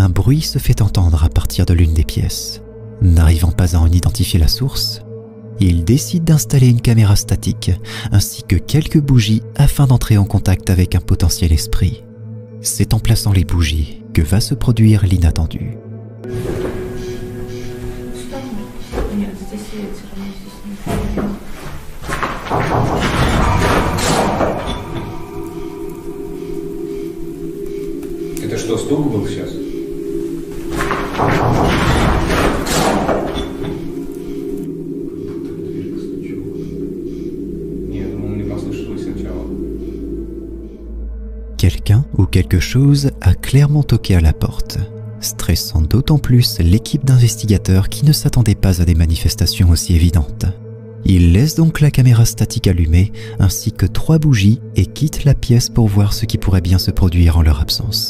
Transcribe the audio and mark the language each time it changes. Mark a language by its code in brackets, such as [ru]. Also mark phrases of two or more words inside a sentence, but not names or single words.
[fr] bruit se fait entendre à partir de l'une des pièces. N'arrivant pas à en identifier la source, il décide d'installer une caméra statique ainsi que quelques bougies afin d'entrer en contact avec un potentiel esprit. C'est en plaçant les bougies que va se produire l'inattendu. [ru] Это что, стук был сейчас? Нет, ну мне послышалось сначала. [fr] Quelqu'un ou quelque chose a clairement toqué à la porte, stressant d'autant plus l'équipe d'investigateurs qui ne s'attendait pas à des manifestations aussi évidentes. Il laisse donc la caméra statique allumée ainsi que 3 bougies et quitte la pièce pour voir ce qui pourrait bien se produire en leur absence.